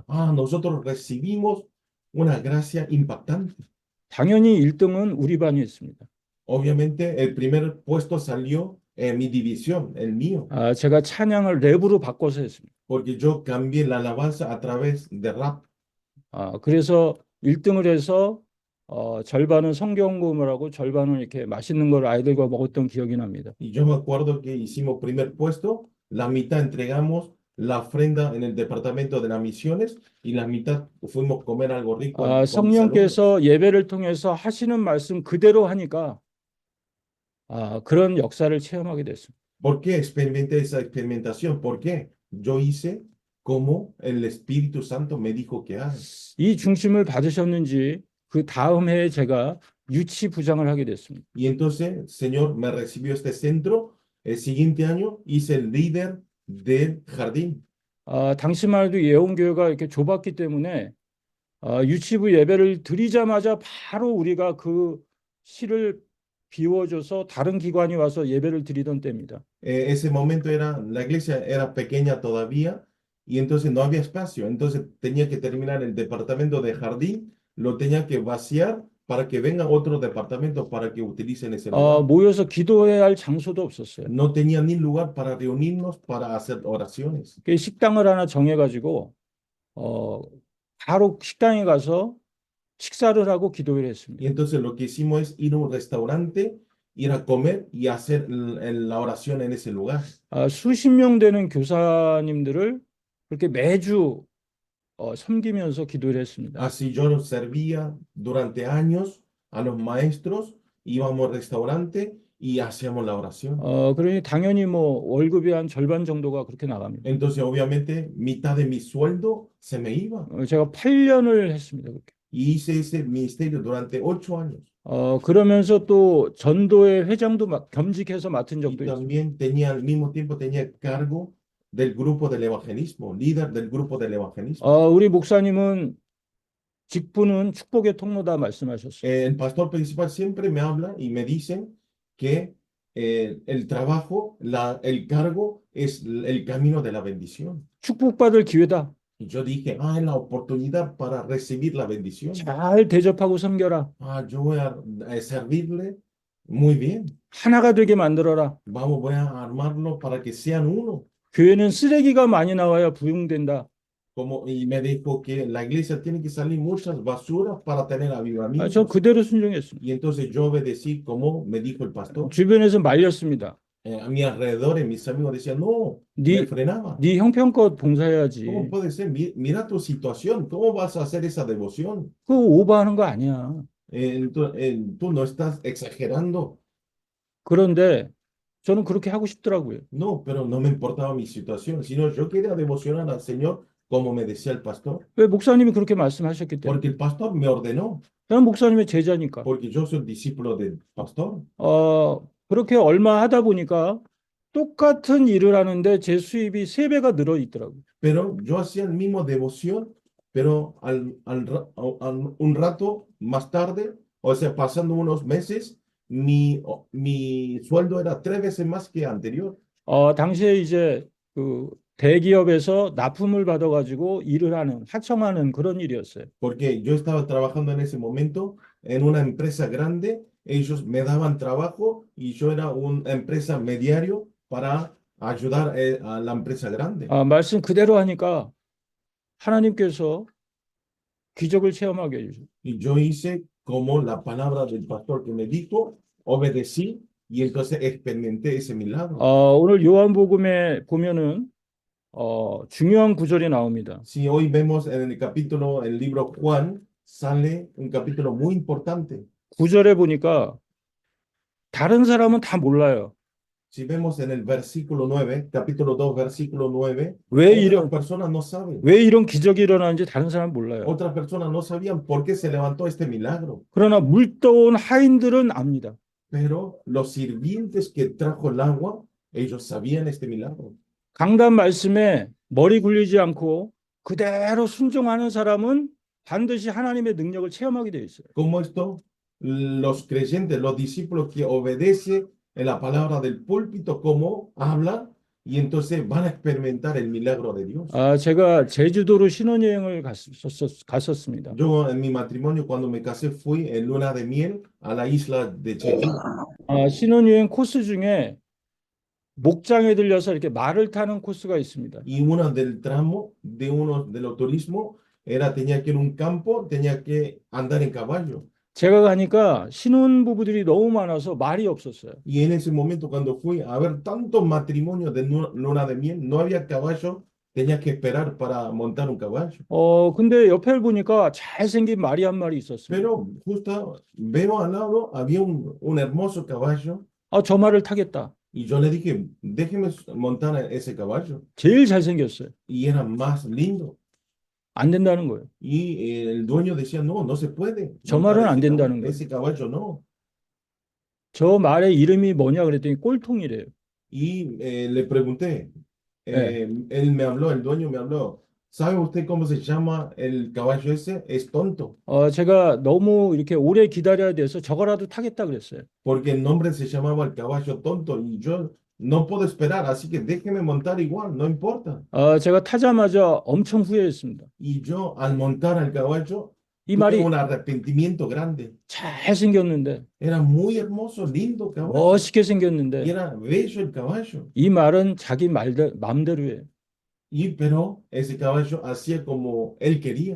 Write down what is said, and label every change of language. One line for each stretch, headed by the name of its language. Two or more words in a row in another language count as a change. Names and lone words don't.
Spanish: Nosotros recibimos una gracia impactante.
Korean: 당연히 1등은 우리 반이 했습니다.
Spanish: Obviamente el primer puesto salió en mi división, el mío,
Korean: 제가 찬양을 랩으로 바꿔서 했습니다.
Spanish: porque yo cambié la alabanza a través de rap.
Korean: 그래서 1등을 해서 절반은 성경공을 하고 절반은 이렇게 맛있는 걸 아이들과 먹었던 기억이 납니다.
Spanish: Y yo me acuerdo que hicimos primer puesto, la mitad entregamos la ofrenda en el departamento de las misiones y la mitad fuimos a comer algo rico. con mis alumnos.
Korean: 성령께서 예배를 통해서 하시는 말씀 그대로 하니까 그런 역사를 체험하게 됐습니다.
Spanish: ¿Por qué experimenté esa experimentación? ¿Por qué? Yo hice como el Espíritu Santo me dijo que haga.
Korean: 이 중심을 받으셨는지 그 다음 해에 제가 유치 부장을 하게 됐습니다.
Spanish: Y entonces, Señor, me recibió este centro. El siguiente año hice el líder del jardín.
Korean: 당시만 해도 예원교회가 이렇게 좁았기 때문에 유치부 예배를 드리자마자 바로 우리가 그 실을 비워줘서 다른 기관이 와서 예배를 드리던 때입니다.
Spanish: Ese momento la iglesia era pequeña todavía y entonces no había espacio. Entonces tenía que terminar el departamento de jardín, lo tenía que vaciar para que vengan otros departamentos para que utilicen ese lugar.
Korean: 모여서 기도해야 할 장소도 없었어요.
Spanish: No tenía ni lugar para reunirnos para hacer oraciones.
Korean: 식당을 하나 정해가지고 바로 식당에 가서 식사를 하고 기도를 했습니다.
Spanish: Y entonces lo que hicimos es ir a un restaurante, ir a comer y hacer la oración en ese lugar.
Korean: 수십 명 되는 교사님들을 그렇게 매주 섬기면서 기도를 했습니다.
Spanish: Así yo los servía durante años a los maestros, íbamos al restaurante y hacíamos la oración.
Korean: 그러니 당연히 뭐 월급이 한 절반 정도가 그렇게 나갑니다.
Spanish: Entonces obviamente mitad de mi sueldo se me iba.
Korean: 제가 8년을 했습니다. 그렇게.
Spanish: Y hice ese ministerio durante 8 años.
Korean: 그러면서 또 전도의 회장도 겸직해서 맡은
Spanish: Y
Korean: 적도 있습니다.
Spanish: también tenía, al mismo tiempo tenía cargo del grupo del evangelismo, líder del grupo del evangelismo.
Korean: 우리 목사님은 직분은 축복의 통로다 말씀하셨어요.
Spanish: El pastor principal siempre me habla y me dicen que el trabajo, el cargo es el camino de la bendición.
Korean: 축복받을 기회다.
Spanish: Y yo dije, es la oportunidad para recibir la bendición.
Korean: 잘 대접하고 섬겨라.
Spanish: Yo voy a servirle muy bien.
Korean: 하나가 되게 만들어라.
Spanish: Voy a armarlo para que sean uno.
Korean: 교회는 쓰레기가 많이 나와야 부흥된다.
Spanish: Y me dijo que la iglesia tiene que salir muchas basuras para tener
Korean: 저
Spanish: avivamiento.
Korean: 그대로 순종했습니다.
Spanish: Y entonces yo obedecí como me dijo el pastor.
Korean: 주변에서 말렸습니다.
Spanish: A mi alrededor, mis amigos decían, no, me frenaba.
Korean: 네 형편껏 봉사해야지.
Spanish: ¿Cómo puede ser? Mira tu situación, ¿cómo vas a hacer esa devoción?
Korean: 그거 오버하는 거 아니야.
Spanish: Tú no estás exagerando.
Korean: 그런데 저는 그렇게 하고 싶더라고요.
Spanish: No, pero no me importaba mi situación, sino yo quería devocionar al Señor como me decía el pastor.
Korean: 왜 목사님이 그렇게 말씀하셨기 때문에.
Spanish: Porque el pastor me ordenó,
Korean: 저는 목사님의 제자니까.
Spanish: porque yo soy discípulo del pastor.
Korean: 그렇게 얼마 하다 보니까 똑같은 일을 하는데 제 수입이 3배가 늘어 있더라고요.
Spanish: Pero yo hacía el mismo devoción, pero un rato más tarde, o sea, pasando unos meses, mi sueldo era 3 veces más que anterior.
Korean: 당시에 이제 그 대기업에서 납품을 받아가지고 일을 하는, 하청하는 그런 일이었어요.
Spanish: Porque yo estaba trabajando en ese momento en una empresa grande, ellos me daban trabajo y yo era una empresa mediario para ayudar a la empresa grande.
Korean: 말씀 그대로 하니까 하나님께서 기적을 체험하게 해주셨어요.
Spanish: Y yo hice como la palabra del pastor que me dijo, obedecí y entonces experimenté ese milagro.
Korean: 오늘 요한복음에 보면은 중요한 구절이 나옵니다.
Spanish: Si hoy vemos en el capítulo, el libro Juan, sale un capítulo muy importante.
Korean: 9절에 보니까 다른 사람은 다 몰라요.
Spanish: Si vemos en el versículo 9, capítulo 2, versículo 9,
Korean: 왜
Spanish: otras personas no saben.
Korean: 왜 이런 기적이 일어나는지 다른 사람은 몰라요.
Spanish: Otras personas no sabían por qué se levantó este milagro.
Korean: 그러나 물 떠온 하인들은 압니다.
Spanish: Pero los sirvientes que trajo el agua, ellos sabían este milagro.
Korean: 강단 말씀에 머리 굴리지 않고 그대로 순종하는 사람은 반드시 하나님의 능력을 체험하게 되어 있어요.
Spanish: Como esto, los creyentes, los discípulos que obedecen en la palabra del púlpito, como habla, y entonces van a experimentar el milagro de Dios.
Korean: 제가 제주도로 신혼여행을 갔었습니다.
Spanish: Yo en mi matrimonio, cuando me casé, fui en luna de miel a la isla de Jeju.
Korean: 신혼여행 코스 중에 목장에 들려서 이렇게 말을 타는 코스가 있습니다.
Spanish: Y uno del tramo de uno de los turismos era, tenía que ir a un campo, tenía que andar en caballo.
Korean: 제가 가니까 신혼부부들이 너무 많아서 말이 없었어요.
Spanish: Y en ese momento, cuando fui a ver tantos matrimonios de luna de miel, no había caballo, tenía que esperar para montar un caballo.
Korean: 근데 옆에 보니까 잘생긴 말이 한 마리 있었어요.
Spanish: Pero justo veo al lado, había un hermoso caballo.
Korean: 저 말을 타겠다.
Spanish: Y yo le dije, déjeme montar ese caballo.
Korean: 제일 잘생겼어요.
Spanish: Y era más lindo.
Korean: 안 된다는 거예요.
Spanish: Y el dueño decía, no, no se puede.
Korean: 저 말은 안 된다는 거예요.
Spanish: Ese caballo no.
Korean: 저 말의 이름이 뭐냐 그랬더니 꼴통이래요.
Spanish: Y le pregunté, él me habló, el dueño me habló, ¿sabe usted cómo se llama el caballo ese? Es tonto.
Korean: 제가 너무 이렇게 오래 기다려야 돼서 저거라도 타겠다 그랬어요.
Spanish: Porque el nombre se llamaba el caballo tonto y yo no puedo esperar, así que déjeme montar igual, no importa.
Korean: 제가 타자마자 엄청 후회했습니다.
Spanish: Y yo al montar al caballo
Korean: 이
Spanish: tuve
Korean: 말이
Spanish: un arrepentimiento grande.
Korean: 잘생겼는데
Spanish: Era muy hermoso, lindo caballo.
Korean: 멋있게
Spanish: Y
Korean: 생겼는데
Spanish: era bello el caballo.
Korean: 이 말은 자기 마음대로 해요.
Spanish: Pero ese caballo hacía como él quería.